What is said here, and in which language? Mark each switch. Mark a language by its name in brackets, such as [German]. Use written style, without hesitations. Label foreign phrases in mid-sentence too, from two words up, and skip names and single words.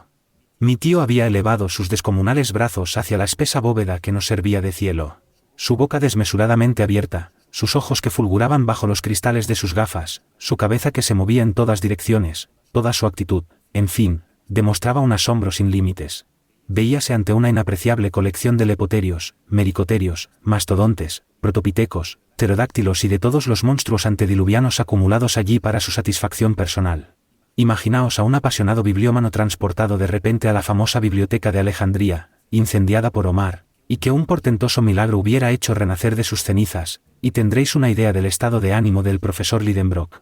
[Spanish] Mi tío había elevado sus descomunales brazos hacia la espesa bóveda que nos servía de cielo. Su boca desmesuradamente abierta, sus ojos que fulguraban bajo los cristales de sus gafas, su cabeza que se movía en todas direcciones, toda su actitud, en fin, demostraba un asombro sin límites. Veíase ante una inapreciable colección de lepoterios, mericoterios, mastodontes, protopitecos, pterodáctilos y de todos los monstruos antediluvianos acumulados allí para su satisfacción personal. Imaginaos a un apasionado bibliómano transportado de repente a la famosa biblioteca de Alejandría, incendiada por Omar, y que un portentoso milagro hubiera hecho renacer de sus cenizas, y tendréis una idea del estado de ánimo del profesor Lidenbrock.